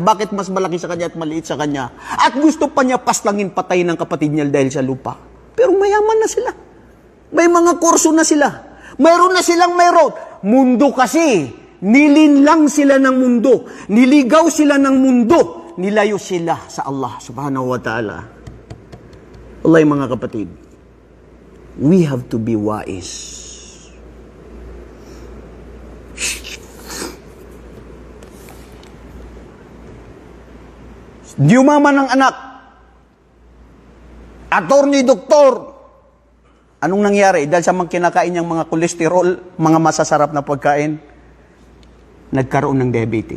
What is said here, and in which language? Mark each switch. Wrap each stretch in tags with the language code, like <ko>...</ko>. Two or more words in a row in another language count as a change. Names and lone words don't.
<tl>Bakit mas malaki sa kanya at maliit sa kanya? At gusto pa niya paslangin, patayin ng kapatid niya dahil sa lupa. Pero mayaman na sila. May mga kurso na sila. Mayroon na silang mayroon. Mundo kasi. Nilinlang sila ng mundo. Niligaw sila ng mundo. Nilayo sila sa Allah</tl> <ar>سبحانه وتعالى.</ar> <tl>Allah, mga kapatid,</tl> <en>we have to be wise.</en> <tl>Yumaman ng anak, attorney, doktor. Anong nangyari? Dahil sa mga kinakain niyang mga kolesterol, mga masasarap na pagkain, nagkaroon ng diabetic.</tl>